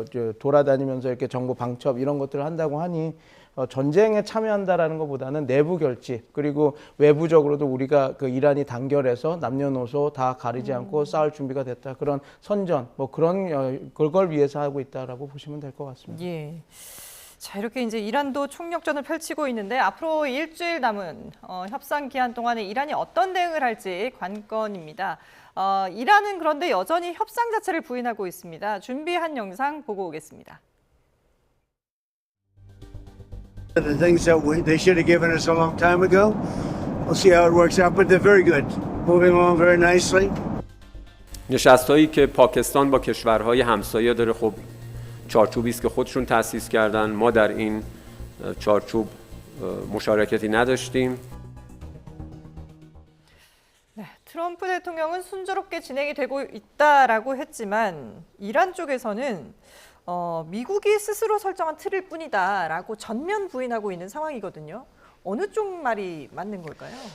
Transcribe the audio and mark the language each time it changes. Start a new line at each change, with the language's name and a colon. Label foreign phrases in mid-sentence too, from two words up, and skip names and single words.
Korean: 돌아다니면서 이렇게 정보 방첩 이런 것들을 한다고 하니 전쟁에 참여한다라는 것보다는 내부 결집 그리고 외부적으로도 우리가 그 이란이 단결해서 남녀노소 다 가리지 않고 싸울 준비가 됐다 그런 선전 뭐 그런 그걸 위해서 하고 있다라고 보시면 될 것 같습니다. 예. 자, 이렇게 이제 이란도 총력전을 펼치고 있는데 앞으로 일주일 남은 협상 기한 동안에 이란이 어떤 대응을 할지 관건입니다. 이란은 그런데 여전히 협상 자체를 부인하고 있습니다. 준비한 영상 보고 오겠습니다.
English: The things that they should have given us a long time ago. We'll see how it works out, but they're very good. Moving along very nicely.
Persian: نشست‌هایی که پاکستان با کشورهای همسایه داره خب چارچوبی است که خودشون تأسیس کردن. ما در این چارچوب مشارکتی نداشتیم.
Korean: 네, 트럼프 대통령은 순조롭게 진행이 되고 있다라고 했지만 이란 쪽에서는 미국이 스스로 설정한 틀일 뿐이다라고 전면 부인하고 있는 상황이거든요. 어느 쪽 말이 맞는 걸까요?